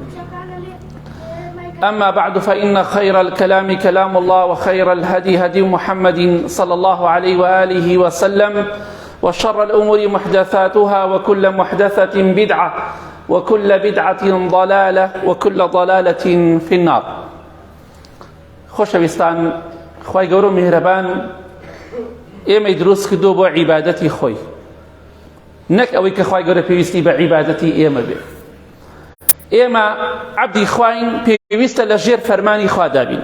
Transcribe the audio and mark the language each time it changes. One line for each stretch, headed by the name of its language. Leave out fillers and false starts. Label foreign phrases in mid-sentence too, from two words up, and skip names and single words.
Arabic: أما بعد، فإن خير الكلام كلام الله، وخير الهدي هدي محمد صلى الله عليه وآله وسلم، وشر الأمور محدثاتها، وكل محدثة بدعة، وكل بدعة ضلالة، وكل ضلالة في النار.
Central Kurdish: خۆشەویستان، خوای گەورە و میهرەبان ئێمەی دروست کردووە بۆ عیبادەتی خۆی، نەک ئەوەی کە خوای گەورە پێویستی بە عیبادەتی ئێمە بێ. ئێمە عەبدی خواین، پێویستە لە ژێر فەرمانی خوا دابین.